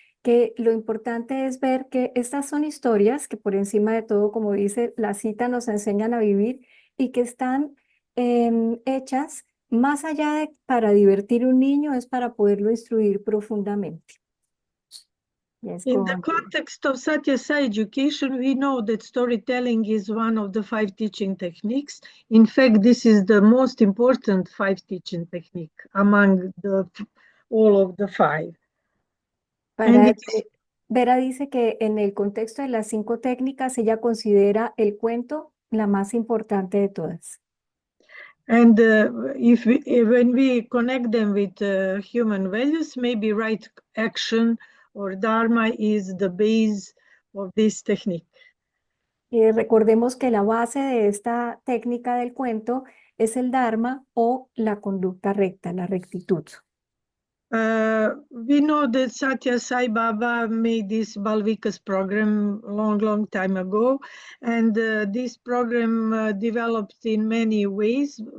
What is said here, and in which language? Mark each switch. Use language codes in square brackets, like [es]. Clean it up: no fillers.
[es] Que lo importante es ver que estas son historias que, por encima de todo, como dice la cita, nos enseñan a vivir, y que están hechas más allá de para divertir a un niño, es para poderlo instruir profundamente. [en] Yes, In the on, dear. context of Satya Sai education, we know that storytelling is one of the 5 teaching techniques. In fact, this is the most important 5 teaching technique among all of the 5. And [es] Para, [en] it is [es] Vera dice que en el contexto de las 5 técnicas, ella considera el cuento la más importante de todas. [en] And when we connect them with human values, maybe right action or dharma is the base of this technique. [es] Recordemos que la base de esta técnica del cuento es el Dharma, o la conducta recta, la rectitud. [en] We know that Satya Sai Baba made this Balvikas program long time ago, and this program developed in many ways.